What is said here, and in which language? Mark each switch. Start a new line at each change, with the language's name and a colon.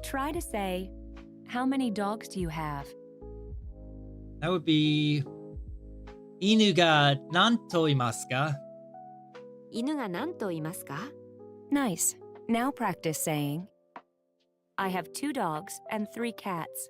English: Try to say, how many dogs do you have? That would be
Japanese: 犬が何頭いますか? 犬が何頭いますか
English: Nice. Now practice saying, I have 2 dogs and 3 cats.